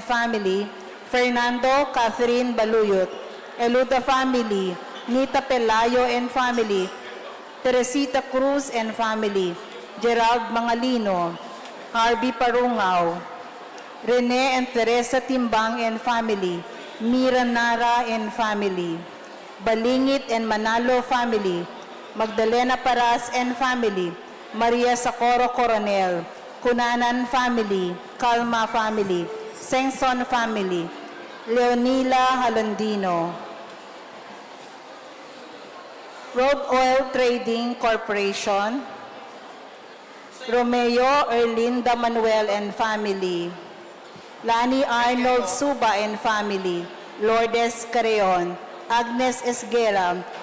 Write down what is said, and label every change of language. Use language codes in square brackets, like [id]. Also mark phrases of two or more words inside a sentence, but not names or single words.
[en] family, Fernando Catherine Baluyot, Eluda family, Nita Pelayo and family, Teresita Cruz and family, Gerald Mangalino, Harvey Parungaw, Rene and Teresa Timbang and family, Mira Nara and family, Balingit and Manalo family, Magdalena Paras and family, Maria Socorro Coronel, Cunanan family, Calma family, Sengson family, Leonila Halandino, Road Oil Trading Corporation, Romeo Erlinda Manuel and family, Lani Arnold Suba and family, Lourdes Carreon, Agnes Esguera,